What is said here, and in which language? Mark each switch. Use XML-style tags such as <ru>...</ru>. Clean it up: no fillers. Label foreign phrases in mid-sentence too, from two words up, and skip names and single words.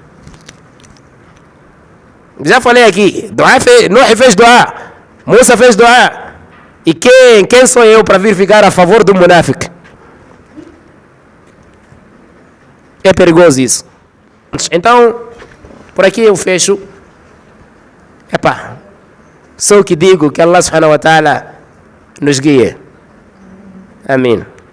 <pt>Já falei aqui, Nuh fez doa, Musa fez doa. E quem sou eu para vir ficar a favor do munáfico? É perigoso isso. Então, por aqui eu fecho. Só o que digo, que Allah</pt> <ar>سبحانه وتعالى</ar> <pt>nos guie. Amém.</pt>